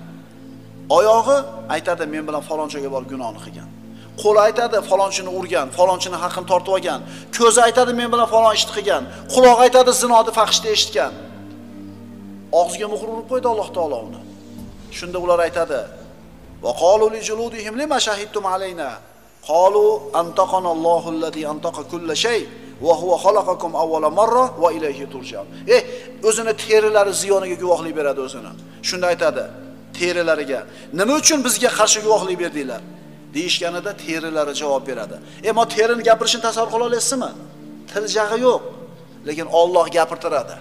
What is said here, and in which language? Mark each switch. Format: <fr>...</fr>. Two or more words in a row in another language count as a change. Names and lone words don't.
<uz>Oyog'i aytadi, men bilan falonchaga borib gunohni qilgan. Qo'li aytadi falonchini urgan, falonchini haqini tortib olgan. Ko'zi aytadi men bilan falon ishni qilgan. Quloq aytadi zinoni fahshni eshitgan. Og'ziga muhr urib qo'ydi Alloh taolo uni. Shunda ular aytadi:</uz> <ar>"وقالوا لجلودهم لم شهدتم علينا?" قالوا أنطقنا الله الذي أنطق كل شيء وهو خلقكم أول مرة وإليه ترجعون.</ar> <uz>O'zini terilari ziyoniga guvohlik beradi o'zini. Shunda aytadi terilariga: "Nima uchun bizga qarshi guvohlik berdinglar?" deyishganida terilari javob beradi. Ma terini gapirishini tasavvur qila olasizmi? Til jag'i yo'q, lekin Alloh gapirtiradi.</uz>